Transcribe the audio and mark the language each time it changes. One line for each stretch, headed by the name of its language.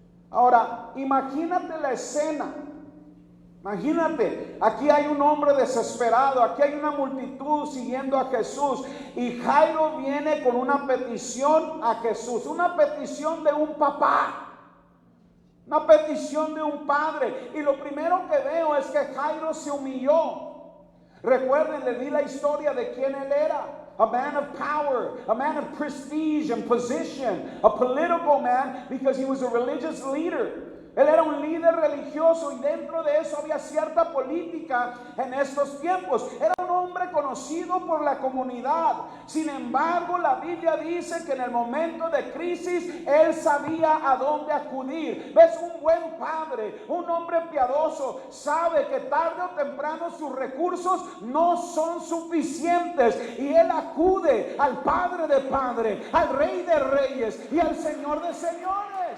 Spanish: Ahora, imagínate la escena. Imagínate, aquí hay un hombre desesperado, aquí hay una multitud siguiendo a Jesús y Jairo viene con una petición a Jesús, una petición de un papá, una petición de un padre. Y lo primero que veo es que Jairo se humilló. Recuerden, le di la historia de quién él era.
English: A man of power, a man of prestige and position, a political man because he was a religious leader.
Spanish: Él era un líder religioso y dentro de eso había cierta política en estos tiempos. Era un hombre conocido por la comunidad. Sin embargo, la Biblia dice que en el momento de crisis él sabía a dónde acudir. ¿Ves? Un buen padre, un hombre piadoso, sabe que tarde o temprano sus recursos no son suficientes y él acude al Padre de Padres, al Rey de Reyes y al Señor de Señores.